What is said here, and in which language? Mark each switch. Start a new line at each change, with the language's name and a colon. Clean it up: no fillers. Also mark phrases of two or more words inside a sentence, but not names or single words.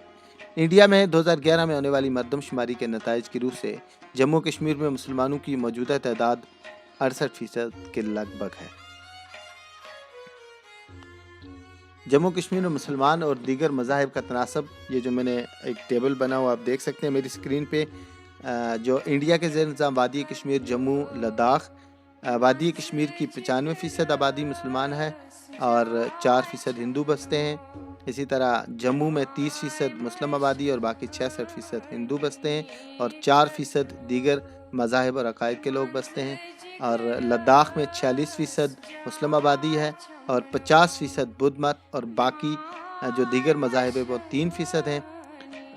Urdu: انڈیا میں 2011 میں ہونے والی مردم شماری کے نتائج کی روح سے جموں کشمیر میں مسلمانوں کی موجودہ تعداد 68% کے لگ بھگ ہے۔ جموں کشمیر میں مسلمان اور دیگر مذاہب کا تناسب، یہ جو میں نے ایک ٹیبل بنا ہوا آپ دیکھ سکتے ہیں میری اسکرین پہ، جو انڈیا کے زیر انتظام وادی کشمیر، جموں، لداخ، وادی کشمیر کی 95% آبادی مسلمان ہے اور 4% ہندو بستے ہیں۔ اسی طرح جموں میں 30% مسلم آبادی اور باقی 66% ہندو بستے ہیں، اور 4% دیگر مذاہب اور عقائد کے لوگ بستے ہیں۔ اور لداخ میں 46% مسلم آبادی ہے اور 50% بدھ مت، اور باقی جو دیگر مذاہب ہے وہ 3% ہیں۔